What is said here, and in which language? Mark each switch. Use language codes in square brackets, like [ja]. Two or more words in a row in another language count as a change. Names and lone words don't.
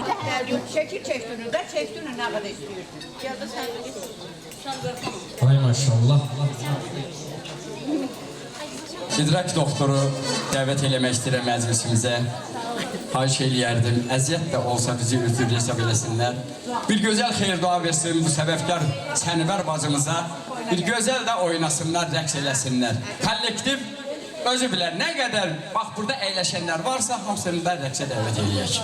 [tr] Şekil çektiğini de çektiğini ne kadar istiyorsun? Ya da sen [az] Ay maşallah. İdrak doktoru dəvət eləmək istəyirəm məclisimizə. Xahiş eləyərdim, əziyyət də olsa bizi üzr hesab eləsinlər. Bir gözəl xeyir dua versin bu səbəbkar Sənivər bacımıza. Bir gözəl də oynasınlar, rəqs eləsinlər. Kollektiv özü bilər, nə qədər bax burada əyləşənlər varsa hamısını da rəqsə dəvət eləyək.